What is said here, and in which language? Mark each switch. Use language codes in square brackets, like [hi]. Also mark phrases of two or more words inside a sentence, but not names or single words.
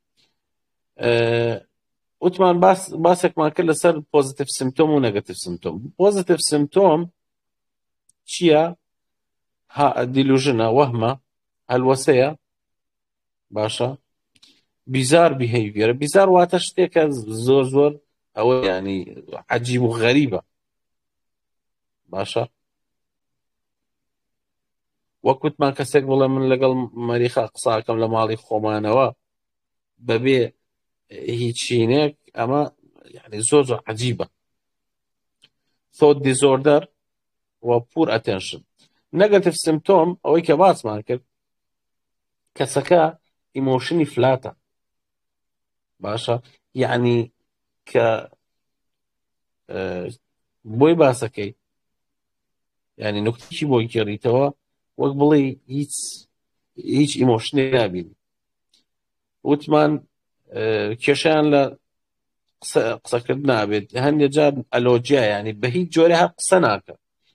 [ckb] وتمان باسێکمان کرد لەسەر [en] positive symptom [ckb] و [en] negative symptom positive symptom [ckb] چییە دیلوژنە وەهمە هەلوەسەیە باشە [en] bizarre behavior [ckb] بیزار واتە شتێکە زۆر ئەوە ینی عەجیب و غەریبە باشە وەکوتمان کەسێک بڵێ من لەگەڵ مەریخا قساکەم لە ماڵی خۆمانەوە بەبێ هیچ شینێک ئەمە ینی زۆر عەجیبە [en] thought disorder [ckb] و [en] poor attention negative symptom [ckb] ئەوەی کە باسمان کرد کەسەکە [en] emotion flat [ckb] باشە یعنی کە بۆی باسەکەی ینی نوکتێکی بۆی گێڕیتەوە وەک بڵێ هیچ ئیمۆشنێ نابینی وتمان کێشیان لە قسەکرد نابێت هەندێک جار ئەلۆجیا ینی بە هیچ جۆرە هەر قسە ناکە